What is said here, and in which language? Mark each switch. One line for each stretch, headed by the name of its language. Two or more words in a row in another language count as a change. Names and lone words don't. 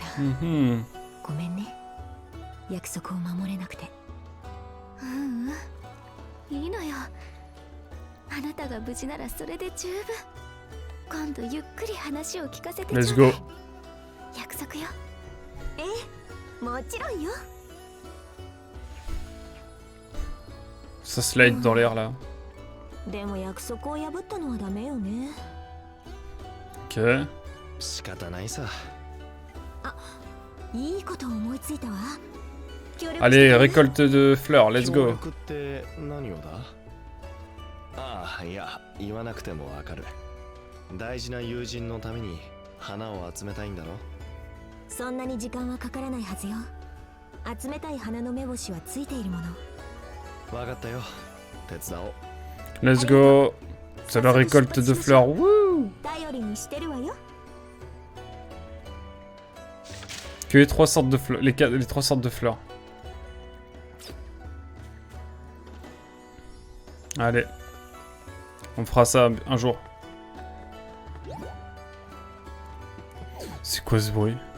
Japanese: ごめんね。約束を守れなくて。いいのよ。あなたが無事ならそれで十分。今度ゆっくり話を聞かせてちょうだい。
English: Let's go.
Japanese: 約束よ。ええ、もちろんよ。
French: Ça slide dans l'air là.
Japanese: でも約束を破ったのはダメよね。 Ok. 仕方ないさ。あ、いいこと思いついたわ。
French: Allez, récolte de fleurs,
English: let's
Japanese: 協
English: go.
Japanese: 力って何をだ？ああ、いや、言わなくてもわかる。大事な友人のために花を集めたいんだろ。そんなに時間はかからないはずよ。集めたい花の目星はついているもの。わかったよ。手伝おう。
English: Let's go.
French: C'est la récolte de fleurs. Wouh!
Japanese: 頼りにしてるわよ。
French: Que les trois sortes de fleurs, les trois sortes de fleurs. Allez, on fera ça un jour. C'est quoi ce bruit?